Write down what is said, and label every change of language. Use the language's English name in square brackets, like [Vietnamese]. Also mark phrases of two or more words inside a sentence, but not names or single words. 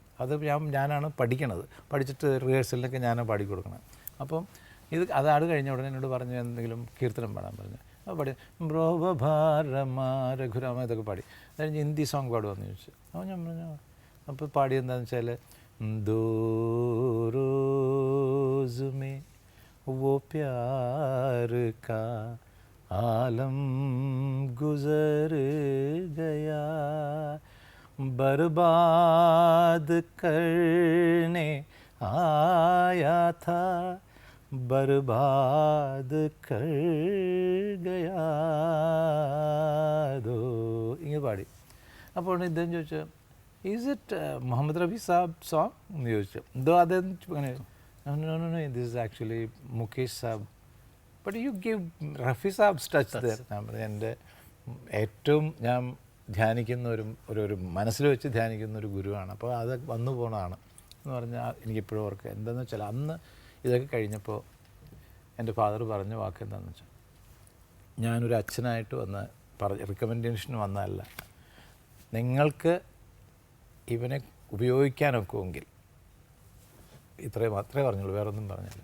[Malayalam] അത് ഞാനാണ് പഠിക്കണത്, പഠിച്ചിട്ട് റിഹേഴ്സലിനൊക്കെ ഞാനാണ് പാടിക്കൊടുക്കണം. അപ്പം അതാണ് കഴിഞ്ഞ ഉടനെ എന്നോട് പറഞ്ഞു എന്തെങ്കിലും കീർത്തനം പാടാൻ പറഞ്ഞു. അപ്പോൾ പാടി ബ്രോഭാരമ രഘുരാമ ഇതൊക്കെ പാടി. അത് കഴിഞ്ഞ് ഹിന്ദി സോങ് പാടുമെന്ന് ചോദിച്ചു. അപ്പോൾ ഞാൻ പറഞ്ഞു. അപ്പോൾ പാടിയെന്താണെന്ന് വെച്ചാൽ [Hindi] ദോ रोज़ में वो प्यार का आलम गुजर गया, बर्बाद करने आया था, बर्बाद कर गया दो. [Malayalam] ഇങ്ങനെ പാടി. അപ്പോൾ ഇദ്ദേഹം ചോദിച്ചു, [English] Is it Muhammad Rafi Saab song [Malayalam] എന്ന് ചോദിച്ചു. എന്തോ അദ്ദേഹം അങ്ങനെ [English] No, this is actually Mukesh Saab. But you give Rafi Saab's touch there. [Malayalam] ഞാൻ പറഞ്ഞു എൻ്റെ ഏറ്റവും ഞാൻ ധ്യാനിക്കുന്ന ഒരു മനസ്സിൽ വെച്ച് ധ്യാനിക്കുന്ന ഒരു ഗുരുവാണ്. അപ്പോൾ അത് വന്നു പോണതാണ് എന്ന് പറഞ്ഞാൽ എനിക്കിപ്പോഴും ഓർക്കുക. എന്താണെന്ന് വെച്ചാൽ അന്ന് ഇതൊക്കെ കഴിഞ്ഞപ്പോൾ എൻ്റെ ഫാദർ പറഞ്ഞ വാക്ക് എന്താണെന്ന് വെച്ചാൽ, ഞാനൊരു അച്ഛനായിട്ട് വന്ന് റിക്കമെൻഡേഷന് വന്നതല്ല, നിങ്ങൾക്ക് ഇവനെ ഉപയോഗിക്കാനൊക്കുമെങ്കിൽ, മാത്രമേ പറഞ്ഞുള്ളൂ, വേറൊന്നും പറഞ്ഞില്ല.